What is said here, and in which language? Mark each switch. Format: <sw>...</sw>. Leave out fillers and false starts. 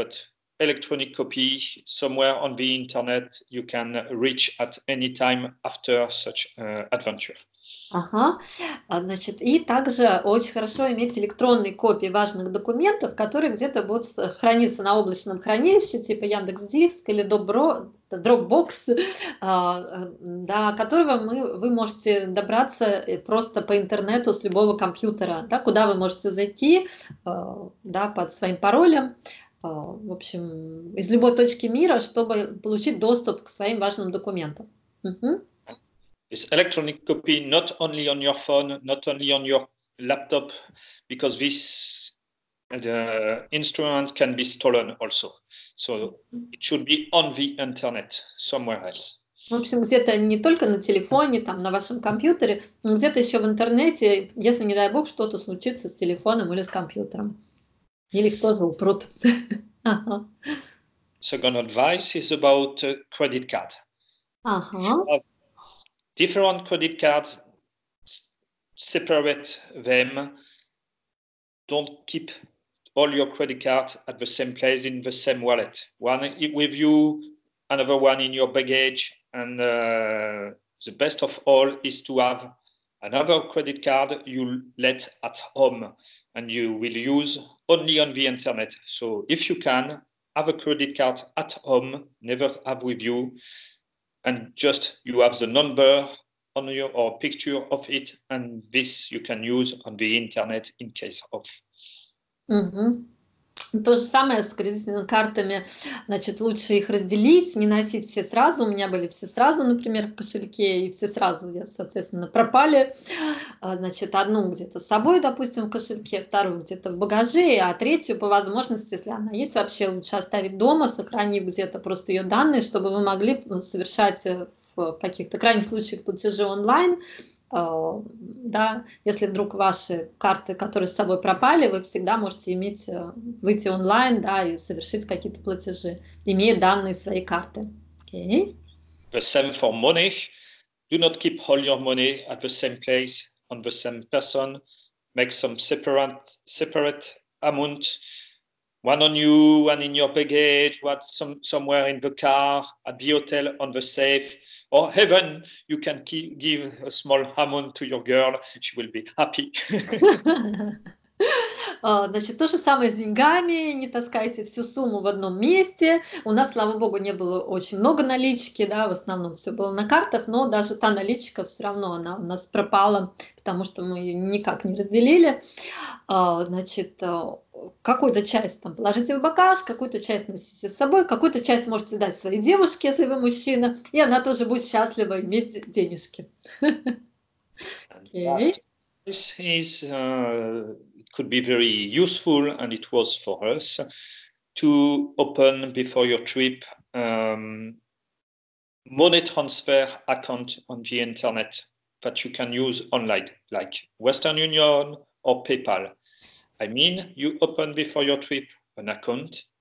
<en>But electronic copy, somewhere on the internet, you can reach at any time after such adventure.</en> <ru>Ага. Значит, и также очень хорошо иметь электронные копии важных документов, которые где-то будут храниться на облачном хранилище, типа Яндекс.Диск или Dropbox, до которого вы можете добраться просто по интернету с любого компьютера, да, куда вы можете зайти, да, под своим паролем, в общем, из любой точки мира, чтобы получить доступ к своим важным документам. Угу.</ru> <en>This electronic copy not only on your phone, not only on your laptop, because this instrument can be stolen also. So it should be on the internet somewhere else.</en> <ru>В общем, где-то не только на телефоне, там, на вашем компьютере, но где-то еще в интернете, если, не дай бог, что-то случится с телефоном или с компьютером. Или их тоже упрут.</ru> <en>Second advice is about credit card. Different credit cards, separate them. Don't keep all your credit cards at the same place in the same wallet. One with you, another one in your baggage. And the best of all is to have another credit card you let at home and you will use only on the internet. So if you can, have a credit card at home, never have with you. And just you have the number on your or picture of it, and this you can use on the internet in case of.</en> <ru>То же самое с кредитными картами, значит, лучше их разделить, не носить все сразу. У меня были все сразу, например, в кошельке, и все сразу, соответственно, пропали. Значит, одну где-то с собой, допустим, в кошельке, вторую где-то в багаже, а третью, по возможности, если она есть, вообще лучше оставить дома, сохранив где-то просто ее данные, чтобы вы могли совершать в каких-то крайних случаях платежи онлайн. Да, если вдруг ваши карты, которые с собой пропали, вы всегда можете выйти онлайн, да, и совершить какие-то платежи, имея данные своей карты.</ru> <en>Okay. The same for money. Do not keep all your money at the same place on the same person. Make some separate amount. One on you, one in your baggage, one somewhere in the car, at the hotel, on the safe, or even you can give a small amount to your girl. She will be happy.</en> <ru>Значит, то же самое с деньгами, не таскайте всю сумму в одном месте. У нас, слава богу, не было очень много налички, да, в основном все было на картах, но даже та наличка все равно она у нас пропала, потому что мы ее никак не разделили. Значит, какую-то часть там положите в багаж, какую-то часть носите с собой, какую-то часть можете дать своей девушке, если вы мужчина, и она тоже будет счастлива иметь денежки.</ru> <en>Last, this is it could be very useful, and it was for us to open before your trip money transfer account on the internet that you can use online, like Western Union or PayPal. I mean, you open before your trip an account</en>